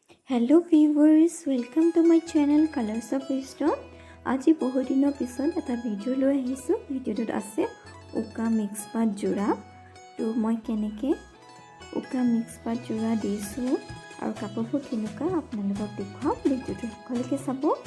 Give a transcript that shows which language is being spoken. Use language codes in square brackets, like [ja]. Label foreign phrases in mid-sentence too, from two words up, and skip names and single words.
[en] hello viewers welcome to my channel colours of wisdom। [as] আজি বহু দিনৰ পিছত এটা ভিডিঅ' লৈ আহিছোঁ। ভিডিঅ'টোত আছে উকা মিক্স পাত জোৰা। তো মই কেনেকৈ উকা মিক্স পাত জোৰা দিছোঁ আৰু কাপোৰবোৰ কেনেকুৱা আপোনালোকক দেখুৱাম। ভিডিঅ'টো শেষলৈকে চাব।